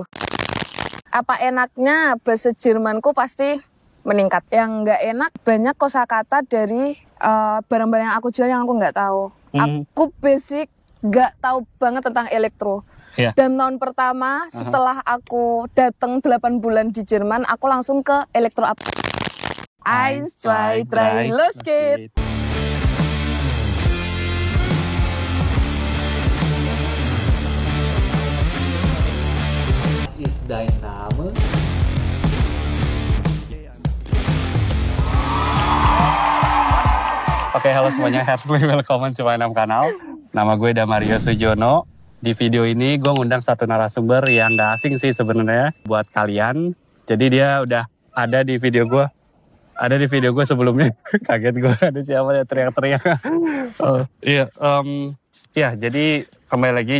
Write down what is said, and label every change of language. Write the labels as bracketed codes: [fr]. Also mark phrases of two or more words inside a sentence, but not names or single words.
[id] Apa enaknya bahasa Jermanku pasti meningkat. Yang nggak enak banyak kosakata dari barang-barang yang aku jual yang aku nggak tahu. Aku basic nggak tahu banget tentang elektro. Dan tahun pertama setelah aku datang 8 bulan di Jerman, aku langsung ke elektro. [de] 1, 2, 3, los geht's! Is dein Name? [id] Oke, halo semuanya, [de] herzlich willkommen to meinem kanal. [id] Nama gue Damario Sujono. Di video ini gue ngundang satu narasumber yang gak asing sih sebenarnya buat kalian. Jadi dia udah ada di video gue. Ada di video gue sebelumnya. Kaget gue, ada siapa ya teriak-teriak. Iya, jadi kembali lagi.